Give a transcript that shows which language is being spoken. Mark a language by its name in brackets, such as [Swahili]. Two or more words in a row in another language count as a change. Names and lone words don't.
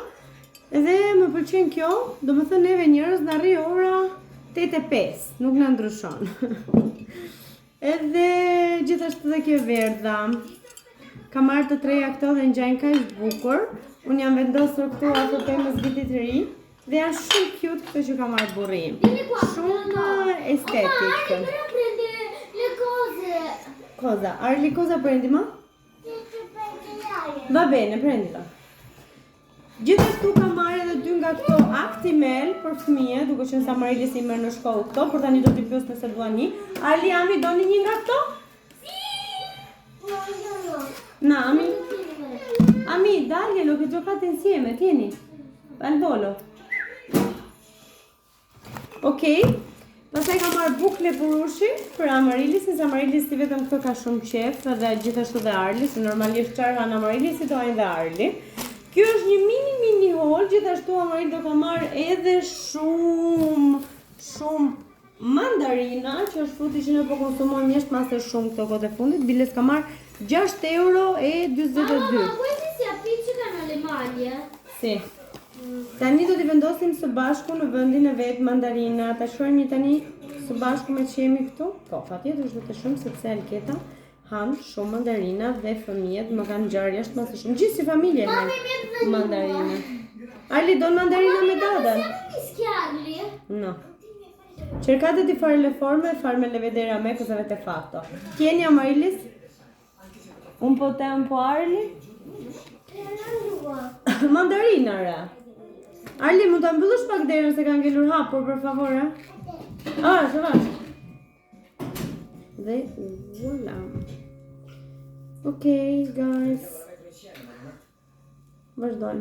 [Albanian] Dhe më pëlqen kjo, domethënë neve njerëz na rri ora 8:05, nuk na ndryshon. Edhe gjithashtu dhe kjo verdha. Ka marrë të 3 këto dhe ngjajnë kaq bukur. Unë jam vendosur këtu ato temës vitit të ri. Dhe janë shumë cute këto që ka marrë burrim. Shumë estetik. [Italian] Però prende le cose. Cosa? Arli, cosa prendi ma? Va bene, prendilo. [Albanian] Gjithashtu kam marrë edhe 2 nga këto Actimel për fëmijë, duke qenë se Amarilis i merr në shkollë këto, por tani do t'i pyes nëse duan një. Ali, Ami, doni një nga këto? Na, Ami. [Italian] Ami, dai, lo che giocate insieme, tieni. Al volo. [Albanian] Okej. Pastaj kam marrë bukle burushi për Amarilis, se Amarilis si vetëm këto ka shumë qef, edhe gjithashtu dhe Arli, se normalisht çfarë han Amarilis do hajnë dhe Arli. Kjo është një [English] mini haul, [Albanian] gjithashtu Amaril do ka marrë edhe shumë mandarina, që është fruti që ne po konsumojmë jashtë masë shumë këto kohë të fundit. Biles ka marrë 6,42 €. [Italian] Ma questi si appiccicano le maglie? Si. [Albanian] Tani do t'i vendosim së bashku në vendin e vet mandarina. Ta shohim një tani së bashku me që jemi këtu? Po, patjetër është të shumë sepse Alketa han shumë mandarina dhe fëmijët më kanë ngjarë jashtë masë shumë. Gjithë si familje me mandarina. Ali, don mandarina me dadën? [Italian] Mischiarli? No. Cercate di fare le forme e farmele vedere a me cosa avete fatto. Tieni Amarilis. Un po' te, un po' Arli. [Albanian] Mandarina, ra. Arli, mund ta mbyllësh pak derën se ka ngelur hapur, [Italian] për favore? [Albanian] Se vash. Dhe voilà. Okej, guys. Vazhdojmë.